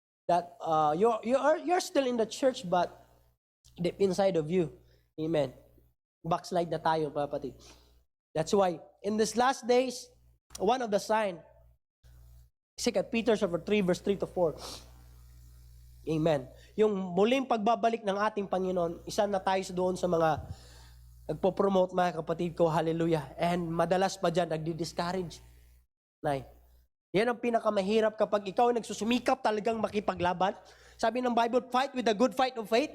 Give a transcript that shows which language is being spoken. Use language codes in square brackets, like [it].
[en] That you're still in the church, but deep inside of you, amen, [tl] backslide na tayo, kapatid. [en] That's why in these last days, one of the sign, 2 Peter chapter 3 verse 3 to 4. Amen. [tl] Yung muling pagbabalik ng ating Panginoon, isa na tayo doon sa mga nagpo-promote mga kapatid ko, hallelujah. And madalas pa dyan, nagdi-discourage. Nay, yan ang pinakamahirap kapag ikaw ay nagsusumikap talagang makipaglaban. Sabi ng [en] Bible, fight with the good fight of faith.